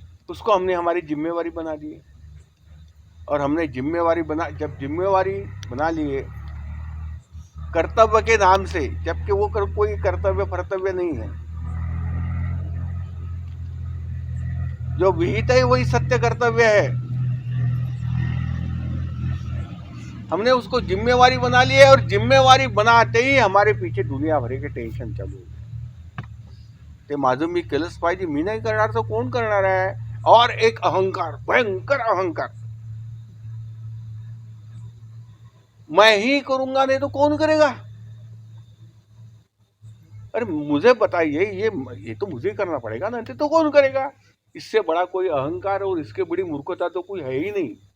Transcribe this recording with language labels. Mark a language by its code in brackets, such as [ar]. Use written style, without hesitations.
[hi] उसको हमने हमारी जिम्मेवारी बना दी है। और हमने जब जिम्मेवारी बना लिए कर्तव्य के नाम से, जबकि वो कोई कर्तव्य नहीं है, जो विहित है वही सत्य कर्तव्य है। हमने उसको जिम्मेवारी बना ली है और जिम्मेवारी बनाते ही हमारे पीछे दुनिया भर के टेन्शन चालू है। [mr] ते माझं मी केलंच पाहिजे, मी नाही करणार तर कोण करणार आहे। [hi] और एक अहंकार, भयंकर अहंकार, मैं ही करूंगा नहीं तो कौन करेगा। अरे मुझे बताइए, ये तो मुझे करना पड़ेगा ना, तो कौन करेगा। इससे बड़ा कोई अहंकार और इसके बड़ी मूर्खता तो कोई है ही नहीं।